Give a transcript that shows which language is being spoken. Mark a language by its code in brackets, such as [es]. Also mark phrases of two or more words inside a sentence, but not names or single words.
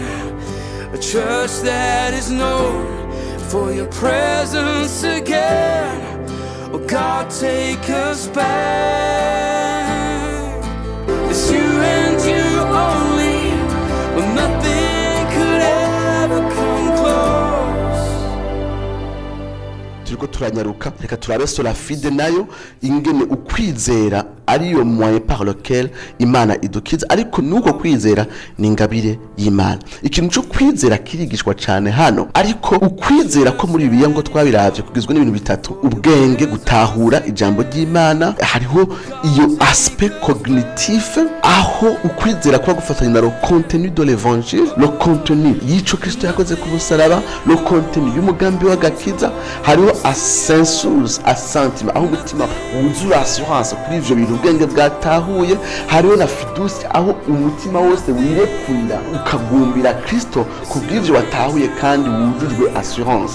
[en] A church that is known for your presence again. Oh God, take us back. It's you and you only, but nothing could ever come close. [rn] Turiko turanyaruka, reka turabe [la] sola fide [rn] nayo ingene ukwizera ariyo [fr] moyen par lequel [rn] Imana idukiza, ariko nuko kwizera ni ingabire y'Imana. Ikintu cyo kwizera kirigishwa cyane hano, ariko ukwizera ko muri bibiliya ngo twabiravye kugizwe n'ibintu bitatu: ubwenge, gutahura ijambo ry'Imana, hariho iyo [fr] aspect cognitif, [rn] aho ukwizera kwa gufatanya na [fr] le contenu de l'évangile, le contenu [rn] yico Kristo yakoze ku musaraba, [fr] le contenu [rn] y'umugambi w'agakiza, hariho assensus, assentiment, aho umutima wuzura assurance kuri ivyo bintu ubwenge bwatahuye, hariho na fidusi, aho umutima wose wirekurira ukagumbira Kristo kubw'ivyo watahuye kandi wujujwe assurance.